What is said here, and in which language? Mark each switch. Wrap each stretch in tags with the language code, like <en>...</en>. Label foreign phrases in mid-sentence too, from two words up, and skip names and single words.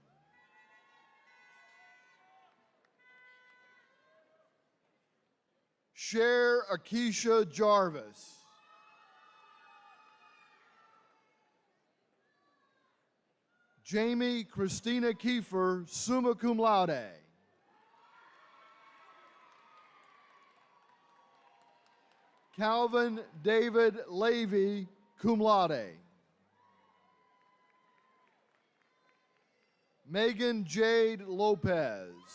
<en>Cher Akeisha Jarvis. Jamie Christina Kiefer,</en> <la>summa cum laude.</la> <en>Calvin David Levy,</en> <la>cum laude.</la> <en>Megan Jade Lopez.</en>